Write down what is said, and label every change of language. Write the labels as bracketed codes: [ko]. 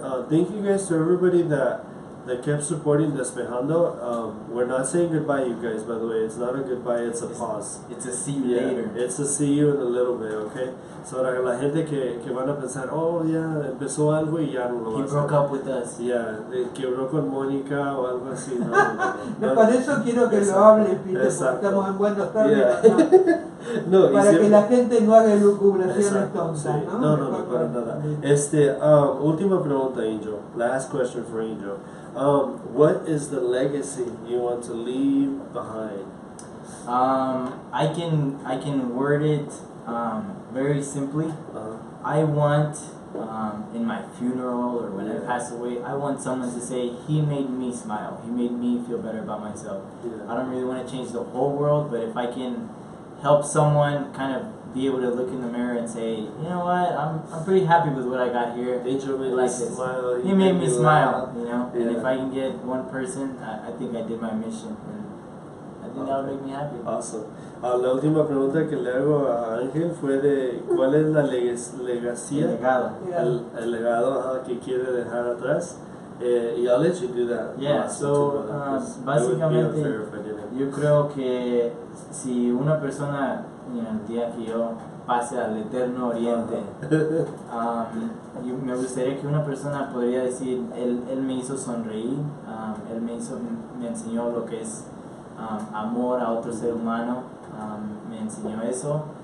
[en] Thank you guys to everybody that kept supporting Despejando. We're not saying goodbye, you guys, by the way. It's not a goodbye, it's a pause. It's a see you later. It's a see you in a little bit, okay? [es] So la gente que van a pensar, oh, ya empezó algo y ya no lo va a hacer. [en] He broke up with us. [es] Yeah, quebró con Mónica o algo así. Para eso quiero que lo hable, Pete, porque estamos en buenos términos. No, y para siempre- que la gente no haga elucubraciones Exacto, tontas, sí. ¿no? No, Mejor para nada. Última pregunta, Angel. [en] Last question for Angel. What is the legacy you want to leave behind? I can word it very simply. Uh, I want in my funeral or when I pass away, I want someone to say, he made me smile. He made me feel better about myself. I don't really want to change the whole world, but if I can help someone kind of be able to look in the mirror and say, you know what, I'm pretty happy with what I got here. Angel made Like me this. smile. He made me smile, laugh. you know. And Yeah. if I can get one person, I think I did my mission, and I think that would make me happy. Awesome. [es] La última pregunta que le hago a Ángel fue de cuál es la legacía, El legado. el legado que quiere dejar atrás. [en] I'll let you do that. [es] Yeah, so básicamente yo creo que si una persona, el día que yo pase al eterno oriente, me gustaría que una persona podría decir, él me hizo sonreír, él me enseñó lo que es amor a otro ser humano, me enseñó eso.